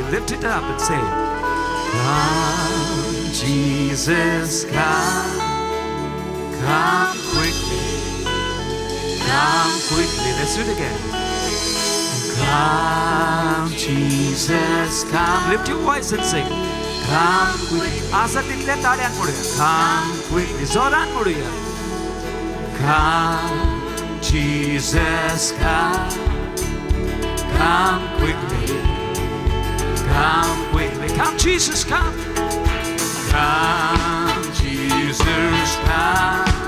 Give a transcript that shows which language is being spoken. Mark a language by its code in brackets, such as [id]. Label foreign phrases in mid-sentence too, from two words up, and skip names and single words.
[en] Lift it up and say, come, Jesus, come. Come quickly. Come quickly. Let's do it again. Come, Jesus, come. Lift your voice and sing. Come quickly. [kok] आशा तिथल्या ताड्यान पडूया. [en] Come quickly. [kok] जोरान पडूया. [en] Come, Jesus, come. Come quickly. Come quickly. Come, Jesus, come. Come, Jesus, come.